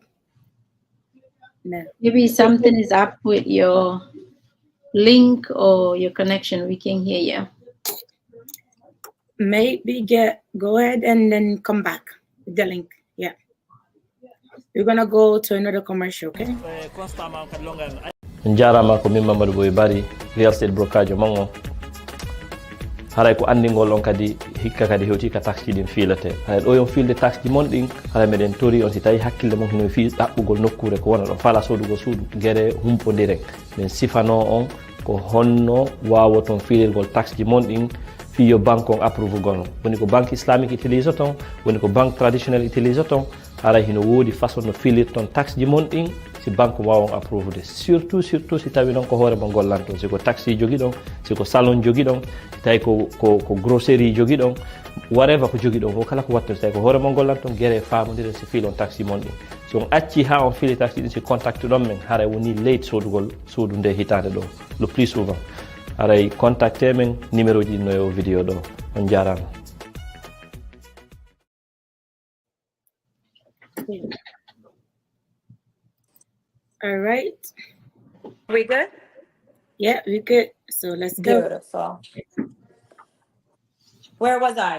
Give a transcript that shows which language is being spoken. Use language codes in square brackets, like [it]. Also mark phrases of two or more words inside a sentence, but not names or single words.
[en] No. Maybe something is up with your link or your connection. We can hear you. Maybe go ahead and then come back with the link. Yeah. We're gonna go to another commercial, okay? [ff] Njarama ko min Mamadou Boye Bari [en] real estate brokerage [ff] mango haray ko andingol on kadi hikka kadi hewti ka taxe din filate haray do yon filde taxe di mon din haray meden tori on si tawi hakkille mon hino fi dabbugol nokkure ko wona do fala sodugo suudu gere humpodire men sifano on ko honno wawoton filirgol taxe di mon din fi yo banque on approuve gono woni ko [fr] banque islamique utilise [ff] ton woni ko [fr] banque traditionnelle utilise [ff] ton haray hino wodi façon no filir ton taxe di mon din si banque wawon approuve de surtout si tawi non ko hoore mo gollanto si ko taxi jogi don si ko salon jogi don tay ko grocery jogi don whatever ko jogi don ko kala ko watte tay ko hoore mo gollanto gere faamodire si filon taxi mon din so on acci ha on fili taxi din si contact don men haray woni late sodugol sodu nde hitande do le [fr] plus souvent [ff] haray contacter men numéro ji no yo video do on jarama. [en] All right. We good? Yeah, we good. So let's go. Beautiful. Where was I?